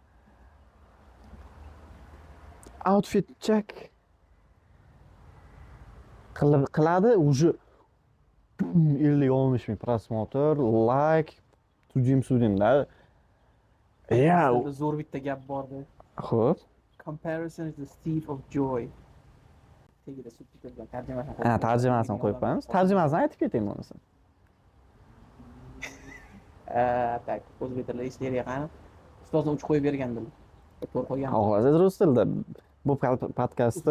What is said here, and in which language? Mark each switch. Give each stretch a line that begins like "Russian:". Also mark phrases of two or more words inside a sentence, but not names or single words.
English: Outfit check
Uzbek: qiladi, уже 50-60 ming prosmotr, like, tudimda. Ya, zo'r bitta gap bordi. xo'p.
English: Comparison is the thief of joy.
Uzbek: Tegida subtitrlar tarjimasini qo'yib. Ha, tarjimasini qo'yib qo'yamiz. Tarjimasini aytib ketaymi bo'lmasa. Tak, o'zbek tilida ishlariga qani. Ustozim uch qo'yib bergandilar. To'g'ri qo'ygan. Hozir rus tilida bu podkastda